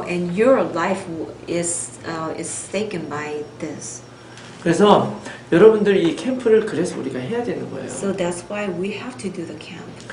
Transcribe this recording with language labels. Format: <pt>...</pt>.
<en>and your life is taken by this.</en> <ko>그래서 여러분들 이 캠프를 그래서 우리가 해야 되는 거예요.</ko> <en>So that's why we have to do the camp.</en>